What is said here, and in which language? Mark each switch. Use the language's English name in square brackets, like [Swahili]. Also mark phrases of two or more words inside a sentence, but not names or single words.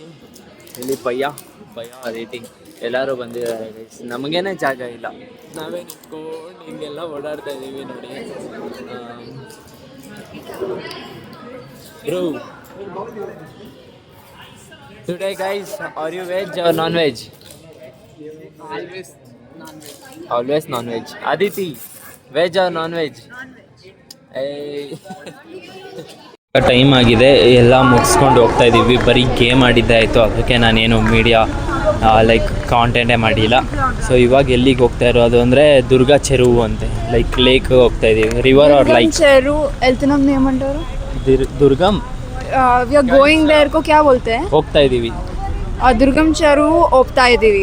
[Kannada] ಇಲ್ಲಿ ಪಯ್ಯ ರೇಟಿಂಗ್ ಎಲ್ಲರೂ ಬಂದಿದ್ದಾರೆ ಗೈಸ್. ನಮಗೇನೆ ಜಾಗ ಇಲ್ಲ, ನಾವೇ ನಿಂತ್ಕೊಂಡು ಹಿಂಗೆಲ್ಲ ಓಡಾಡ್ತಾ ಇದ್ದೀವಿ ನೋಡಿ. [English] ಬ್ರೋ Today guys, are you veg or non-veg? Always non-veg. Aditi, veg or non-veg? [Kannada] ಟೈಮ್ ಆಗಿದೆ, ಎಲ್ಲ ಮುಗಿಸ್ಕೊಂಡು ಹೋಗ್ತಾ ಇದ್ದೀವಿ. ಬರೀ ಗೇಮ್ ಆಡಿದ್ದೆ ಆಯಿತು, ಅದಕ್ಕೆ ನಾನೇನು [English] media like content [Kannada] ಮಾಡಿಲ್ಲ. ಸೊ ಇವಾಗ ಎಲ್ಲಿಗೆ ಹೋಗ್ತಾ ಇರೋದು ಅಂದರೆ ದುರ್ಗಾ ಚೆರುವು ಅಂತೆ, [English] like lake [Kannada] ಹೋಗ್ತಾ ಇದ್ದೀವಿ. [English] river or like [Telugu] చెరు వెళ్తున్నాం ఏమంటారు [Kannada] ದುರ್ಗಮ್ [English] we are going there [Hindi] को क्या बोलते [Kannada] ಹೋಗ್ತಾ ಇದ್ದೀವಿ. దుర్గం చెరువు ಹೋಗ್ತಾ ಇದೀವಿ.